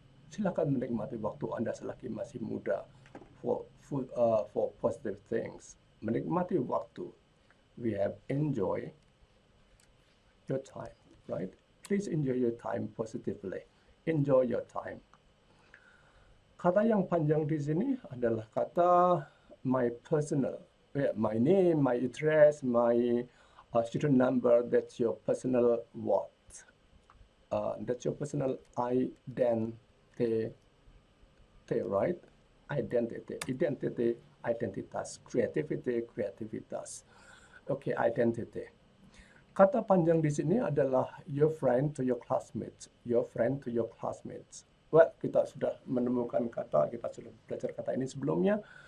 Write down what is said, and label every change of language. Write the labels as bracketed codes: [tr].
[id] Silakan menikmati waktu Anda selagi masih muda [en] for positive things. [id] Menikmati waktu. [en] We have enjoy your time, right? Please enjoy your time positively. Enjoy your time. [id] Kata yang panjang di sini adalah kata [en] my personal. My name, my address, my student number. That's your personal what? That's your personal identity, right? [id] Identity, identitas, creativitas. Okay, identity. Kata panjang di sini adalah [en] your friend to your classmates. Your friend to your classmates. [id] Well, kita sudah menemukan kata, kita sudah belajar kata ini sebelumnya.